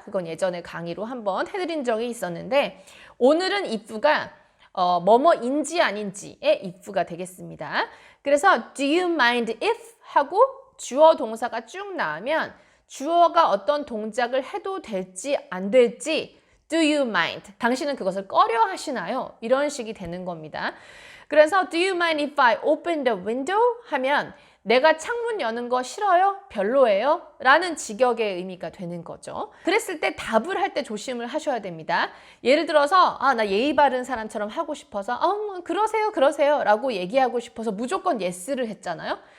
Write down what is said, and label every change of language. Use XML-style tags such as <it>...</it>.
<ko>그건 예전에 강의로 한번 해드린 적이 있었는데 오늘은 if가 뭐뭐인지 아닌지의 if가 되겠습니다. 그래서</ko> <en>do you mind if</en> <ko>하고 주어 동사가 쭉 나오면 주어가 어떤 동작을 해도 될지 안 될지</ko> <en>do you mind?</en> <ko>당신은 그것을 꺼려 하시나요? 이런 식이 되는 겁니다. 그래서</ko> <en>do you mind if I open the window?</en> <ko>하면 내가 창문 여는 거 싫어요? 별로예요? 라는 직역의 의미가 되는 거죠. 그랬을 때 답을 할 때 조심을 하셔야 됩니다. 예를 들어서 나 예의 바른 사람처럼 하고 싶어서 그러세요 라고 얘기하고 싶어서 무조건 yes를 했잖아요.</ko>